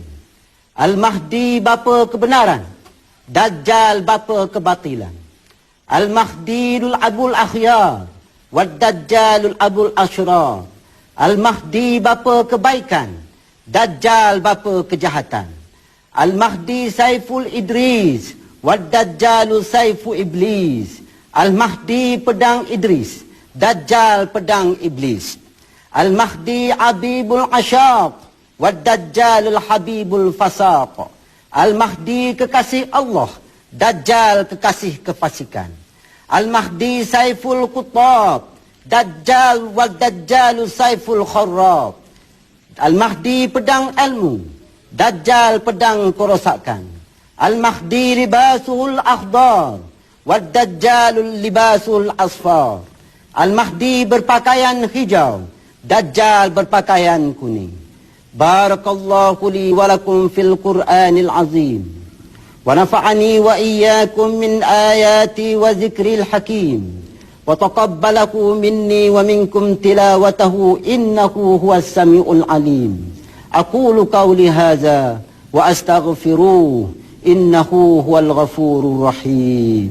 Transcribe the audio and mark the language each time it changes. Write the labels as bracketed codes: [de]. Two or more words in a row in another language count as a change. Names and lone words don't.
[ms] Al-Mahdi bapa kebenaran, Dajjal bapa kebatilan. [ar] المهدي أبو الأخيار والدجال أبو الأشرار. [ms] Al-Mahdi bapa kebaikan, Dajjal bapa kejahatan. [ar] المهدي سيف إدريس والدجال سيف إبليس. [ms] Al-Mahdi pedang Idris, Dajjal pedang Iblis. [ar] المهدي حبيب العشاق، والدجال حبيب الفساق. [ms] Al-Mahdi kekasih Allah, Dajjal kekasih kefasikan. [ar] المهدي سيف القطب، الدجال والدجال سيف الخراب. [ms] Al-Mahdi pedang ilmu, Dajjal pedang kerosakan. [ar] المهدي لباس الأخضر، والدجال لباس الأصفر. [ms] Al-Mahdi berpakaian hijau, Dajjal berpakaian kuning. [ar] بارك الله لي ولكم في القرآن العظيم ونفعني وإياكم من آياتي وذكري الحكيم وتقبله مني ومنكم تلاوته إنه هو السميع العليم أقول قولي هذا وأستغفروه إنه هو الغفور الرحيم.